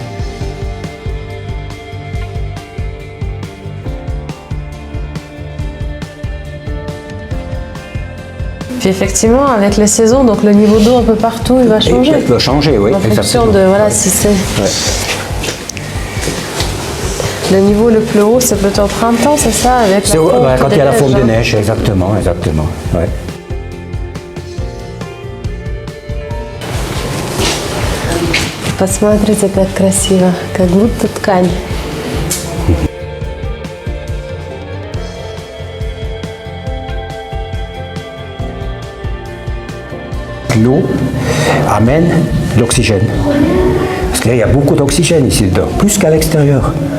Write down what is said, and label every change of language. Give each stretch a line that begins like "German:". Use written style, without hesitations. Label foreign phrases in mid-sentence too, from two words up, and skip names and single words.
French: Puis effectivement, avec les saisons, donc le niveau d'eau un peu partout, il va changer. Il peut changer, oui. En fonction exactement. de, voilà, Ouais. si c'est... Ouais. Le niveau le plus haut, c'est plutôt au printemps, c'est ça, avec C'est la fonte quand il y a la des fonte de neiges, hein. neige, exactement, exactement. Ouais.
Russian: Посмотрите, как красиво, как будто ткань.
French: L'eau amène l'oxygène. Parce qu'il y a beaucoup d'oxygène ici dedans, plus qu'à l'extérieur.